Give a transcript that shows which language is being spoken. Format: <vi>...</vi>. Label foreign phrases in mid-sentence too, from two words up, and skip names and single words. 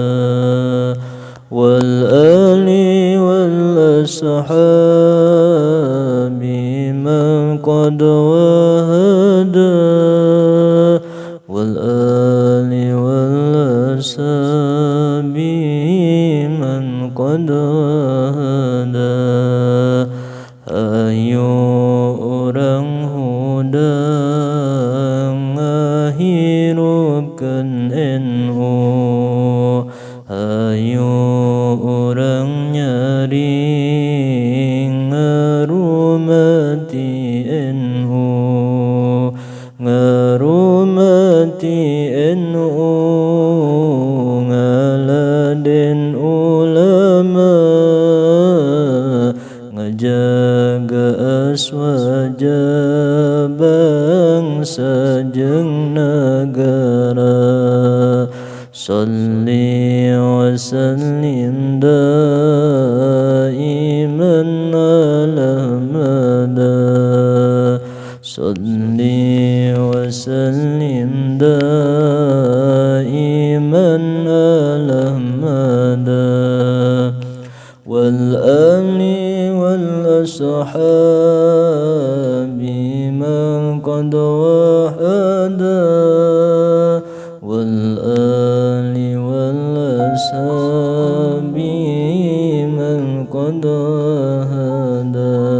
<ar>والآل والأصحاب من قد وهدى والآل والأصحاب من قد وهدى.</ar> <su>Ayo orang huda ngahirupkan NU, ayo orang nyaring ngarumati NU, ngarumati NU, ngaladen ulama, ngejaga aswaja bangsa jeung negara.</su> <ar>صل وسلم دائما على أحمد صل وسلم دائما على أحمد salli wa sallim daiman ala Ahmad والآل والأصحاب من قد وهدى والآل والأصحاب من قد وهدى.</ar>